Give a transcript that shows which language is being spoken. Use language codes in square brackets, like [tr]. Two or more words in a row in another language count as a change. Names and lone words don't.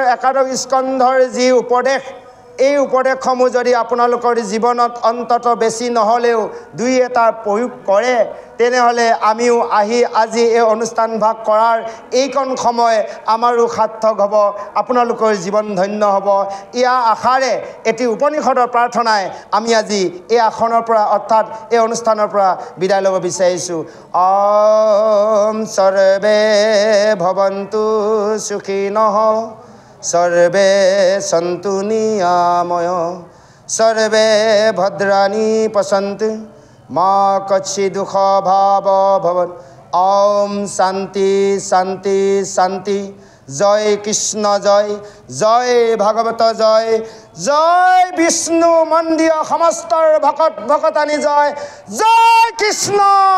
[as] একাদশ স্কন্ধৰ যি উপদেশ এই উপদেশসমূহ যদি আপোনালোকৰ জীৱনত অন্তত বেছি নহ'লেও দুই এটা প্ৰয়োগ কৰে তেনেহ'লে আমিও আহি আজি এই অনুষ্ঠান ভাগ কৰাৰ এইকণ সময় আমাৰো সাৰ্থক হ'ব আপোনালোকৰ জীৱন ধন্য হ'ব ইয়াৰ আশাৰে এটি উপনিষদৰ প্ৰাৰ্থনাই আমি আজি এই আসনৰ পৰা অৰ্থাৎ এই অনুষ্ঠানৰ পৰা বিদায় ল'ব বিচাৰিছোঁ [sa] ॐ सर्वे भवन्तु सुखिनः सर्वे सन्तु निरामया सर्वे भद्राणि पश्यन्तु मा कश्चित् दुःखभाग् भवेत् ॐ शान्ति शान्ति शान्ति जय कृष्ण जय जय भागवत जय जय विष्णु मन्दिर समस्त भकत भकतानी जय जय कृष्ण